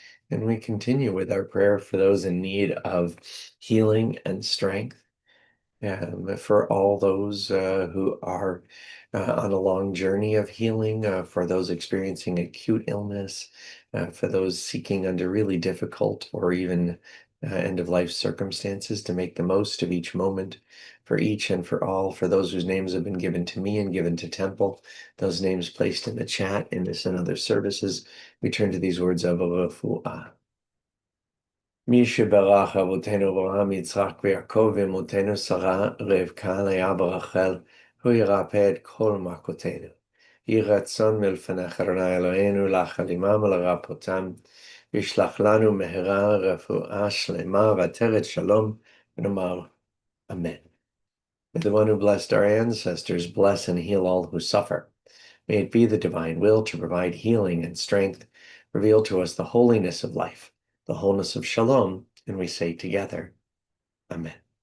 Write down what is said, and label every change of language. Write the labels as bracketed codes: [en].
[en] And we continue with our prayer for those in need of healing and strength, for all those who are on a long journey of healing, for those experiencing acute illness, for those seeking under really difficult or even end-of-life circumstances to make the most of each moment, for each and for all, for those whose names have been given to me and given to Temple, those names placed in the chat, in this and other services. We turn to these words of refuah. [he] מי שברך אבותינו אברהם, יצחק ויעקב, ואמותינו שרה, רבקה, לאה ורחל, הוא ירפא את כל מכותינו. יהי רצון מלפניך, אדוני אלוהינו, לחל עמם ולרפאותם, וישלח לנו מהרה רפואה שלמה ועטרת שלום, ונאמר Amen. [en] May the one who blessed our ancestors bless and heal all who suffer. May it be the divine will to provide healing and strength, reveal to us the holiness of life, the wholeness of shalom, and we say together, Amen.